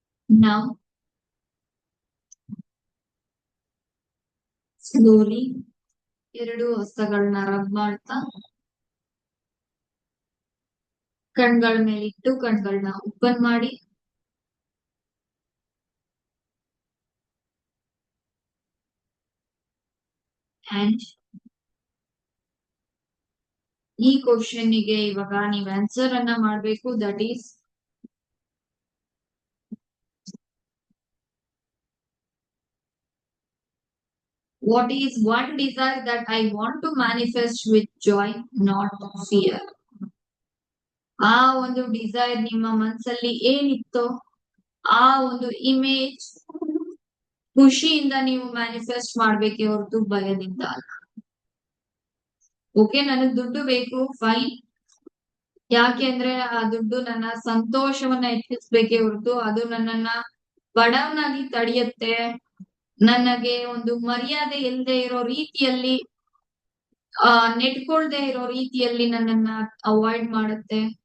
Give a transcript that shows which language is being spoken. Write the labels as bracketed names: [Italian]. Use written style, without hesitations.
[Kannada] Now, slowly, ಎರಡು ಹಸ್ತಗಳನ್ನ rub ಮಾಡ್ತಾ ಕಣ್ಗಳ ಮೇಲಿಟ್ಟು ಕಣ್ಗಳನ್ನ open ಮಾಡಿ. ಅಂಡ್ ಈ ಕ್ವಶನ್ ಗೆ ಇವಾಗ ನೀವು ಆನ್ಸರ್ ಅನ್ನ ಮಾಡ್ಬೇಕು. [English] That is, what is one desire that I want to manifest with joy, not fear? [Kannada] ಆ ಒಂದು ಡಿಸೈರ್ ನಿಮ್ಮ ಮನಸ್ಸಲ್ಲಿ ಏನಿತ್ತೋ ಆ ಒಂದು ಇಮೇಜ್ ಖುಷಿಯಿಂದ ನೀವು ಮ್ಯಾನಿಫೆಸ್ಟ್ ಮಾಡ್ಬೇಕೆ ಹೊರತು ಭಯದಿಂದ ಅಲ್ಲ. ಓಕೆ, ನನಗ್ ದುಡ್ಡು ಬೇಕು, ಫೈನ್. ಯಾಕೆ ಅಂದ್ರೆ ಆ ದುಡ್ಡು ನನ್ನ ಸಂತೋಷವನ್ನ ಹೆಚ್ಚಿಸ್ಬೇಕೆ ಹೊರತು ಅದು ನನ್ನನ್ನ ಬಡವನಾಗಿ ತಡೆಯುತ್ತೆ, ನನಗೆ ಒಂದು ಮರ್ಯಾದೆ ಇಲ್ಲದೆ ಇರೋ ರೀತಿಯಲ್ಲಿ ನೆಟ್ಕೊಳ್ದೆ ಇರೋ ರೀತಿಯಲ್ಲಿ ನನ್ನನ್ನ ಅವಾಯ್ಡ್ ಮಾಡುತ್ತೆ.